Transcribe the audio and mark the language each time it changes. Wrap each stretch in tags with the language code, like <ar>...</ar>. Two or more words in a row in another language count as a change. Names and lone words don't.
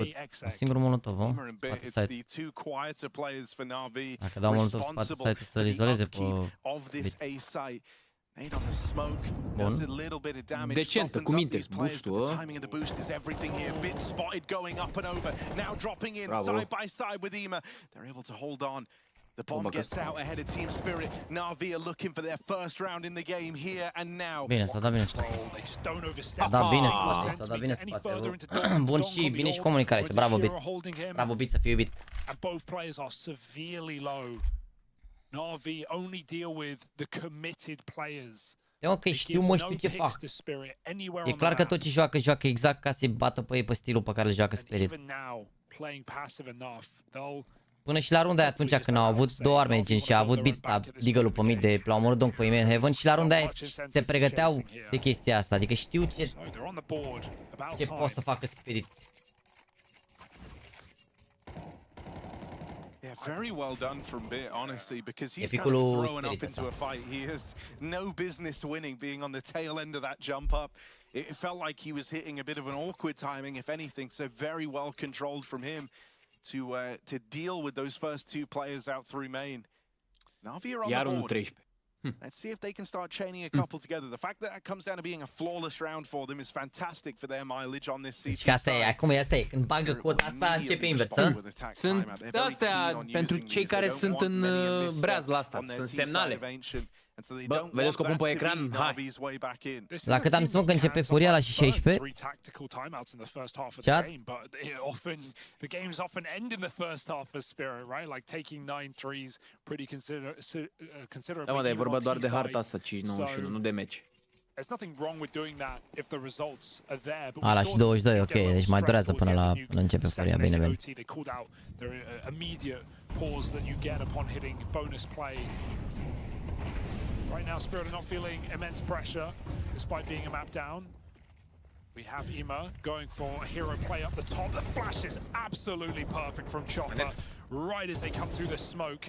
<ro>Un singur molotov, o? Spate site. Dacă dau molotov spate site, să-l izoleze pe Bit. Bun. Decentă, cu minte, boost-ul, bravo.</ro> <en>The bomb gets out ahead of Team Spirit. NAVI are looking for their first round in the game here and now.</en> <ro>Bine, s-a dat bine spate. S-a dat bine spate, s-a dat bine spate. Bun și bine și comunicare aici. Bravo, Bit. Bravo, Bit, să fie iubit.</ro> <en>And both players are severely low. NAVI only deal with the committed players.</en> <ro>Ok, știu ce fac. E clar că tot ce joacă exact ca să-i bată pe ei pe stilul pe care îl joacă Spirit. Până și la runda aia atunci când au avut două arme gen și a avut Bit Deagle-ul pe mid de l-au omorât Donk pe Iman Heaven și la runda aia se pregăteau de chestia asta, adică știu ce poate să facă Spirit.</ro> <en>Yeah, very well done from Bit, honestly, because he's kind of thrown up into a fight. He has no business winning, being on the tail end of that jump up. It felt like he was hitting a bit of an awkward timing, if anything, so very well controlled from him to deal with those first two players out through main. NAVI are on the board. Let's see if they can start chaining a couple together. The fact that that comes down to being a flawless round for them is fantastic for their mileage on this season.</en> <ro>Deci asta e, acum este, când bagă cota asta începe invers, Sunt astea pentru cei care sunt în breaz la asta, sunt semnale. Bă, vedeți că o pun pe ecran? Hai! La cât am zis, că începe furia la și 16? Chat?</ro> <en>The games often end in the first half for Spirit, right? Like taking 9 threes pretty considerably.</en> <ro>Da, mă, dar e vorba doar de harta asta, 5-91, nu de meci.</ro> <en>There's nothing wrong with doing that if the results are there. But</en> <ro>la și 22, ok, deci mai durează până la începe furia, bine, bine.</ro> <en>They called out their immediate pause that you get upon hitting bonus play. Right now, Spirit are not feeling immense pressure, despite being a map down. We have Ima going for a hero play up the top. The flash is absolutely perfect from Chopper, right as they come through the smoke.</en>